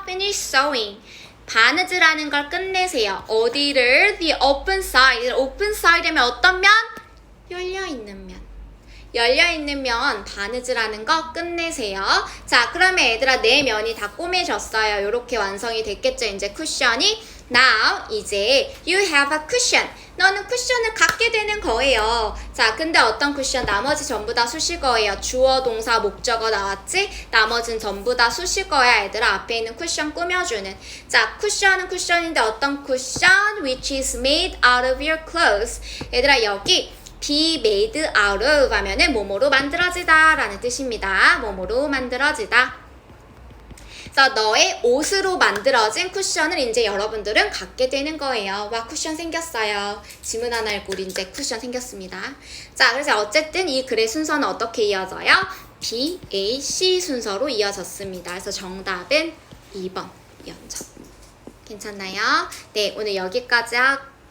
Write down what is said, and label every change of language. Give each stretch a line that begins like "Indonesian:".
English: finish sewing.
Korean: 바느질하는 걸 끝내세요.
English: 어디를? the open side.
Korean: open side 면 어떤 면? 열려있는 면. 열려있는 면 바느질하는 거 끝내세요. 자, 그러면 얘들아 네 면이 다 꼬매졌어요. 이렇게 완성이 됐겠죠. 이제 쿠션이.
English: Now 이제 you have a cushion.
Korean: 너는 쿠션을 갖게 되는 거예요. 자, 근데 어떤 쿠션? 나머지 전부 다 수식어예요. 주어, 동사, 목적어 나왔지? 나머지는 전부 다 수식어야. 얘들아 앞에 있는 쿠션 꾸며주는. 자, 쿠션은 쿠션인데 어떤 쿠션?
English: Which is made out of your clothes.
Korean: 얘들아 여기 be made out of 하면은 뭐뭐로 만들어지다 라는 뜻입니다. 뭐뭐로 만들어지다. 그래서 너의 옷으로 만들어진 쿠션을 이제 여러분들은 갖게 되는 거예요. 와, 쿠션 생겼어요. 지문 하나 읽고 우리 이제 쿠션 생겼습니다. 자, 그래서 어쨌든 이 글의 순서는 어떻게 이어져요? B, A, C 순서로 이어졌습니다. 그래서 정답은 2번 연접. 괜찮나요? 네, 오늘 여기까지 하고